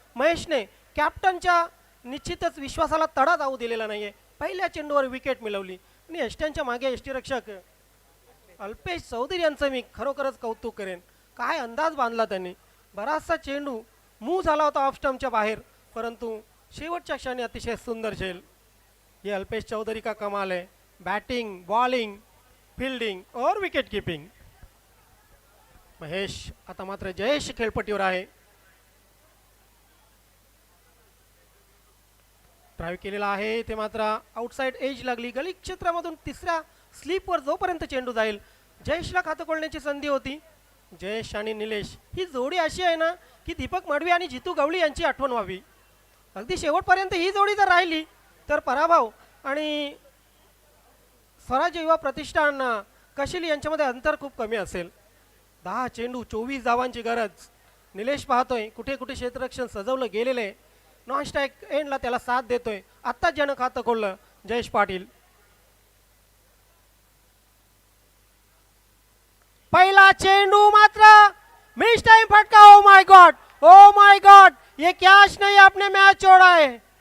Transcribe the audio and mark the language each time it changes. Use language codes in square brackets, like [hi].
[mr] महेशने कॅप्टनच्या निश्चितच विश्वासाला तडा जाऊ दिलेला नाहीये. पहिल्या चेंडूवर विकेट मिळवली आणि यष्ट्यांच्या मागे यष्टीरक्षक अल्पेश चौधरी यांचं मी खरोखरच कौतुक करेन. काय अंदाज बांधला त्यांनी. बराचसा चेंडू मूव झाला होता ऑफ स्टंपच्या बाहेर, परंतु शेवटच्या क्षणी अतिशय सुंदर झेल. [hi] ये अल्पेश चौधरी का कमाल है. बैटिंग, बॉलिंग, फील्डिंग और विकेट कीपिंग. [mr] महेश आता मात्र जयेश खेळपट्टीवर आहे. ड्राईव्ह केलेला आहे ते मात्र आउटसाइड एज लागली. गली क्षेत्रामधून तिसऱ्या स्लीपवर जोपर्यंत चेंडू जाईल जयेशला खातं खोलण्याची संधी होती. जयेश आणि निलेश ही जोडी अशी आहे ना की दीपक मडवी आणि जितू गवळी यांची आठवण व्हावी. अगदी शेवटपर्यंत ही जोडी जर राहिली तर पराभव आणि स्वराज्य युवा प्रतिष्ठान कशिली यांच्यामध्ये अंतर खूप कमी असेल. 10 चेंडू 24 धावांची गरज. निलेश पाहतोय कुठे कुठे क्षेत्ररक्षण सजवलं गेलेलं आहे. नॉन स्ट्राईक एंडला त्याला साथ देतोय. आत्ता ज्यानं खातं खोललं जयेश पाटील. पहिला चेंडू मात्र मिस टाइम फटका. [en] oh my God, oh my God, [hi] ये कैच नहीं, आपने मैच छोड़ा है.